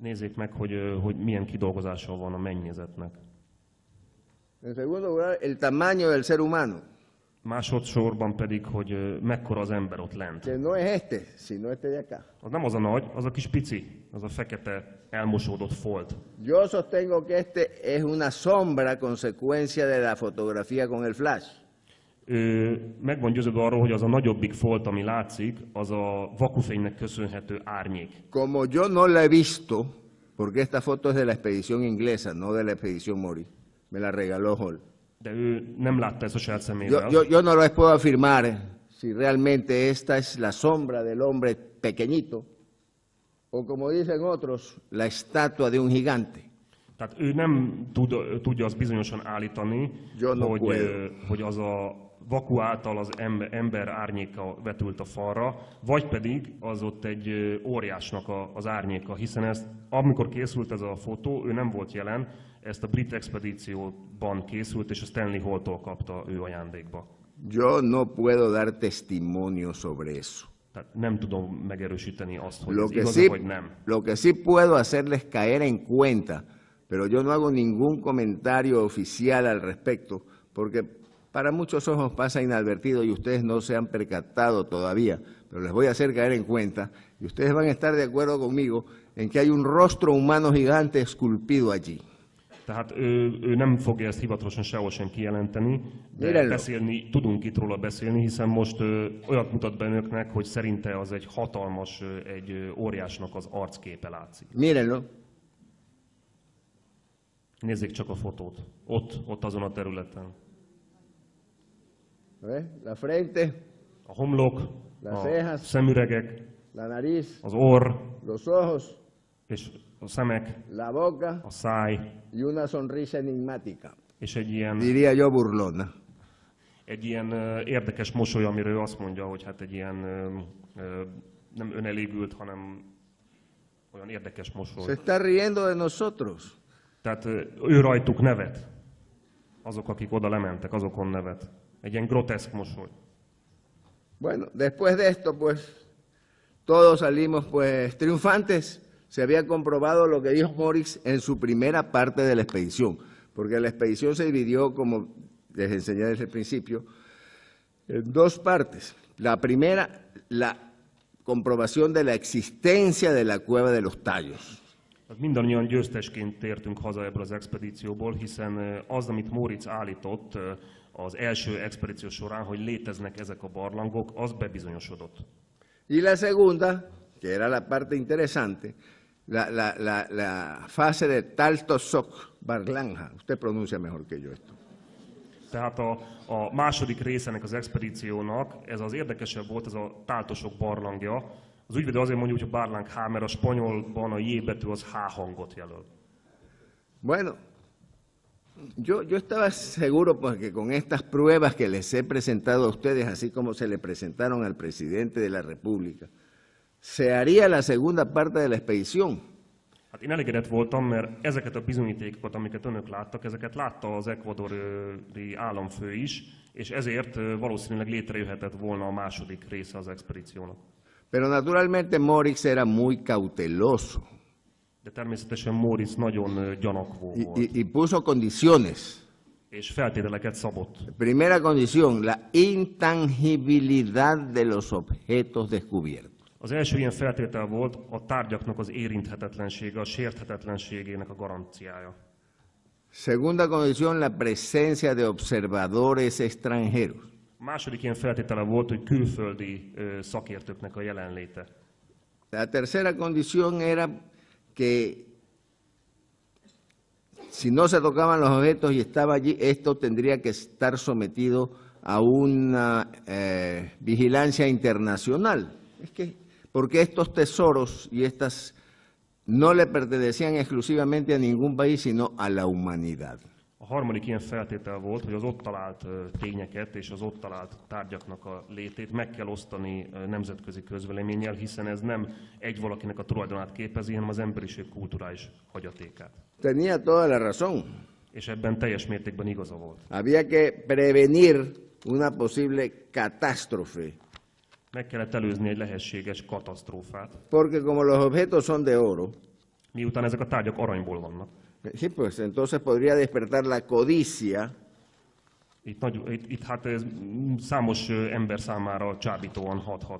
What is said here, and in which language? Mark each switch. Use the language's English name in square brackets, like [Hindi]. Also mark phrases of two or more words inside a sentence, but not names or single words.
[Hungarian] Nézzék meg, hogy milyen kidolgozása van a mennyezetnek. [Spanish] En segundo lugar, el tamaño del ser humano, [Hungarian] Másodszorban pedig, hogy mekkora az ember ott lent. [Spanish] que no es este, sino este de acá. [Hungarian] Az nem az a nagy, az a kis pici, az a fekete, elmosódott folt. [Spanish] Yo sostengo que este es una sombra consecuencia de la fotografía con el flash. [Hungarian] Meg van győződve arról, hogy az a nagyobbik folt, ami látszik, az a vakufénynek köszönhető árnyék. [Spanish] Como yo no la he visto, porque esta foto es de la expedición inglesa, no de la expedición Mori, me la regaló Hall. [Hungarian] De ő nem látta ezt a saját szemével. [Spanish] Yo no les puedo afirmar si realmente esta es la sombra del hombre pequeñito, o como dicen otros, la estatua de un gigante. [Hungarian] Tehát ő nem tudja azt bizonyosan állítani, hogy az a vaku által az ember árnyéka vetült a falra, vagy pedig az ott egy óriásnak az árnyéka, hiszen ezt, amikor készült ez a fotó, ő nem volt jelen, ezt a brit expedícióban készült, és a Stanley Hall-tól kapta ő ajándékba. [Spanish] Yo no puedo dar testimonio sobre eso. [Hungarian] Tehát nem tudom megerősíteni azt, hogy ez igaz, vagy nem. [Spanish] Lo que sí puedo hacerles caer en cuenta, pero yo no hago ningún comentario oficial al respecto, porque para muchos ojos pasa inadvertido y ustedes no se han percatado todavía, pero les voy a hacer caer en cuenta y ustedes van a estar de acuerdo conmigo en que hay un rostro humano gigante esculpido allí. [Hungarian] Tehát ő nem fogja ezt hivatalosan sehol sem kijelenteni, de tudunk itt róla beszélni, hiszen most olyat mutat be önöknek, hogy szerinte az egy hatalmas, egy óriásnak az arcképe látszik. [Spanish] Mírenlo. [Hungarian] Nézzék csak a fotót. Ott azon a területen. [Spanish] La frente, [Hungarian] a homlok, [Spanish] las [Hungarian] a [Spanish] cejas, [Hungarian] szemüregek, [Spanish] la nariz, [Hungarian] az orr, [Spanish] los ojos, [Hungarian] és a szemek, [Spanish] la boca, [Hungarian] a száj, [Spanish] y una sonrisa enigmática. [Hungarian] És egy ilyen, [Spanish] diría yo, burlona. [Hungarian] Egy ilyen érdekes mosoly, amiről azt mondja, hogy hát egy ilyen nem önelégült, hanem olyan érdekes mosoly. [Spanish] Se está riendo de nosotros. [Hungarian] Tehát ő rajtuk nevet. Azok, akik oda lementek, azokon nevet. Egy ilyen groteszk mosoly. [Spanish] Bueno, después de esto, pues, todos salimos, pues, triunfantes. Se había comprobado lo que dijo Morix en su primera parte de la expedición, porque la expedición se dividió, como les enseñé desde el principio, en dos partes. La primera, la comprobación de la existencia de la cueva de los Tallos. [Hungarian] Mindannyian győztesként tértünk haza ebből az expedícióból, hiszen az, amit Moritz állított az első expedíció során, hogy léteznek ezek a barlangok, az bebizonyosodott. [Spanish] Y la segunda, que era la parte interesante, la fase de Taltosok Barlanja. Usted pronuncia mejor que yo esto. [Hungarian] Tehát a második rész ennek az expedíciónak, ez az érdekesebb volt, ez a Taltosok barlangja. Az ügyvédő azért mondja, hogy a barlang H, mert a spanyolban a J betű az H hangot jelöl. [Spanish] Bueno, yo estaba seguro porque con estas pruebas que les he presentado a ustedes, así como se le presentaron al presidente de la República, se haría la segunda parte de la expedición. [Hungarian] Hát én elégedett voltam, mert ezeket a bizonyítékokat, amiket önök láttak, ezeket látta az ekvadori államfő is, és ezért valószínűleg létrejöhetett volna a második része az expedíciónak. [Spanish] Pero naturalmente Morix era muy cauteloso. [Hungarian] De természetesen Moritz nagyon gyanakvó volt. [Spanish] Y puso condiciones. [Hungarian] És feltételeket szabott. [Spanish] Primera condición, la intangibilidad de los objetos descubiertos. [Hungarian] Az első ilyen feltétel volt a tárgyaknak az érinthetetlensége, a sérthetetlenségének a garanciája. [Spanish] Segunda condición, la presencia de observadores extranjeros. [Hungarian] A második ilyen feltétele volt, hogy külföldi szakértőknek a jelenléte. [Spanish] La tercera condición era que si no se tocaban los objetos y estaba allí, esto tendría que estar sometido a una vigilancia internacional. Es que, porque estos tesoros y estas no le pertenecían exclusivamente a ningún país, sino a la humanidad. [Hungarian] A harmadik ilyen feltétel volt, hogy az ott talált tényeket és az ott talált tárgyaknak a létét meg kell osztani nemzetközi közvéleménnyel, hiszen ez nem egy valakinek a tulajdonát képezi, hanem az emberiség kulturális hagyatékát. [Spanish] Tenía toda la razón. [Hungarian] És ebben teljes mértékben igaza volt. [Spanish] Había que prevenir una posible catástrofe. [Hungarian] Meg kellett előzni egy lehetséges katasztrófát. [Spanish] Porque como los objetos son de oro, [Hungarian] Miután ezek a tárgyak aranyból vannak. [Spanish] Sí, pues entonces podría despertar la codicia [Hungarian] Itt hát ez számos ember számára csábítóan hathat.